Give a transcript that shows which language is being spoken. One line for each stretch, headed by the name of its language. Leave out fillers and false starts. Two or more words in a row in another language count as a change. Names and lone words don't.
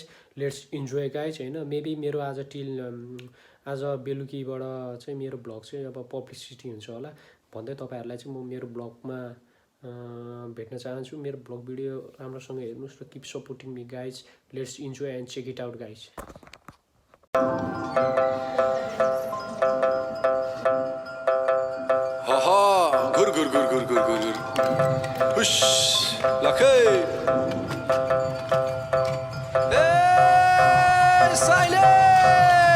English: Let's enjoy guys होइन।
Nepali: मेबी मेरो आज बेलुकीबाट चाहिँ मेरो ब्लग चाहिँ अब पब्लिसिटी हुन्छ होला भन्दै तपाईँहरूलाई चाहिँ म मेरो ब्लगमा भेट्न चाहन्छु। मेरो ब्लग भिडियो राम्रोसँग हेर्नुहोस् र
English: keep supporting me guys. Let's enjoy and check it out guys. गुर गुर गुर गुर गुर गुर हुश लखे ए साइलेंट